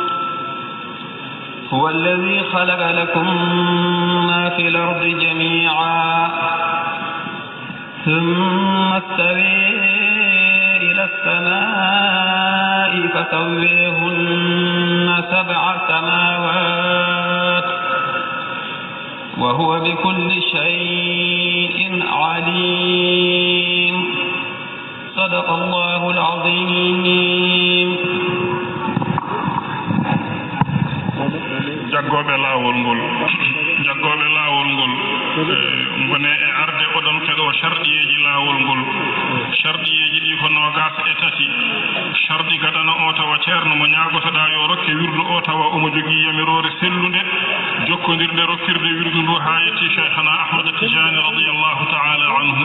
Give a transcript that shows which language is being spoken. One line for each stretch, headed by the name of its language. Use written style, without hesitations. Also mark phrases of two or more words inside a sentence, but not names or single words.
Arabic: هو الذي خلق لكم ما في الأرض جميعا ثم استوى إلى السماء فسويهن 7 سماوات وهو بكل شيء عليم. صدق الله العظيم.
Fula: jaggoɓe laawol ngol ngone e arde oɗon keɗo sharɗiyeji laawol ngol. Sharɗiyeji ɗi ko 23 sharɗi gaɗana o tawa ceerno mo ñaagotoɗa yo rokke wirdu o tawa omo jogii yamirore sellunde jokkodirde rokkirde wirdu ndu ha yetti cheikhana Ahmad Tijani
Arabic: رضي الله تعالى عنه.